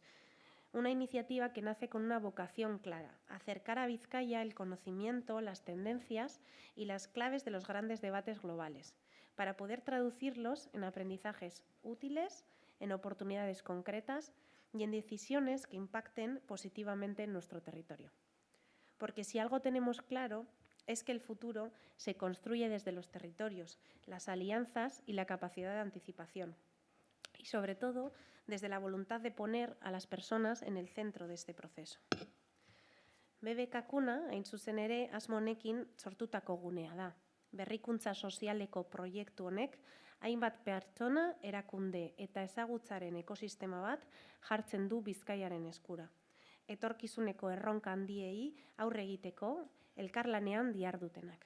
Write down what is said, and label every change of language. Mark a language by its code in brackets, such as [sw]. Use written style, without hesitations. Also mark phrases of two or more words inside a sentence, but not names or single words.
[es] Una iniciativa que nace con una vocación clara: acercar a Vizcaya el conocimiento, las tendencias y las claves de los grandes debates globales, para poder traducirlos en aprendizajes útiles, en oportunidades concretas y en decisiones que impacten positivamente en nuestro territorio. Porque si algo tenemos claro es que el futuro se construye desde los territorios, las alianzas y la capacidad de anticipación. Y sobre todo, desde la voluntad de poner a las personas en el centro de este proceso. [eu] BBKkuna, hain zuzen ere, asmo honekin sortutako gunea da. Berrikuntza sozialeko proiektu honek, hainbat pertsona, erakunde eta ezagutzaren ekosistema bat jartzen du Bizkaiaren eskura. Etorkizuneko erronka handiei aurre egiteko, elkarlanean dihardutenak.